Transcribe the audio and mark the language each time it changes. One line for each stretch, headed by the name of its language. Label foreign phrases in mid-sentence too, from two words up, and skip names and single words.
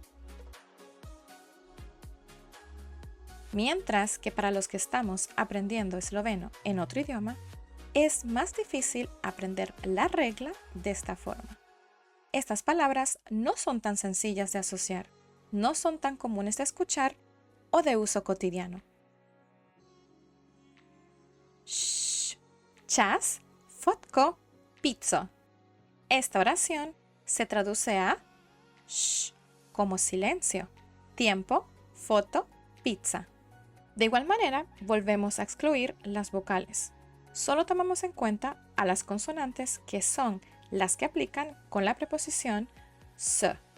Spanish: Mientras que para los que estamos aprendiendo esloveno en otro idioma, es más difícil aprender la regla de esta forma. Estas palabras no son tan sencillas de asociar, no son tan comunes de escuchar o de uso cotidiano.
Slovenian: Čas, fotko, pizzo.
Spanish: Esta oración se traduce a sh como silencio, tiempo, foto, pizza. De igual manera, volvemos a excluir las vocales. Solo tomamos en cuenta a las consonantes que son las que aplican con la preposición se.